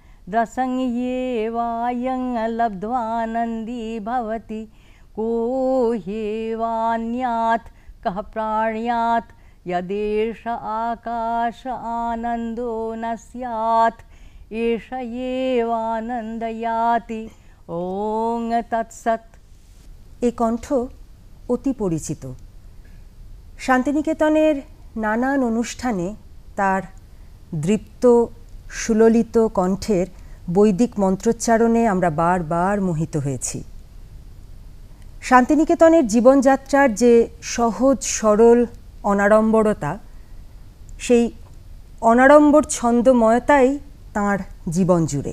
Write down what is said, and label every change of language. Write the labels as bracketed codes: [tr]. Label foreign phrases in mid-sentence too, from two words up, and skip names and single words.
[sa] रसंयेवायं लब्ध्वानन्दी भवति को ह्येवान्यात् कः प्राण्यात् यदेष आकाश आनन्दो न स्यात् एष एवानन्दयाति ओं तत्सत्। [bn] এই কণ্ঠ অতি পরিচিত। শান্তিনিকেতনের নানান অনুষ্ঠানে তার দৃপ্ত সুললিত কণ্ঠের বৈদিক মন্ত্রোচ্চারণে আমরা বারবার মোহিত হয়েছি। শান্তিনিকেতনের জীবনযাত্রার যে সহজ সরল অনাড়ম্বরতা, সেই অনাড়ম্বর ছন্দময়তাই তাঁর জীবন জুড়ে।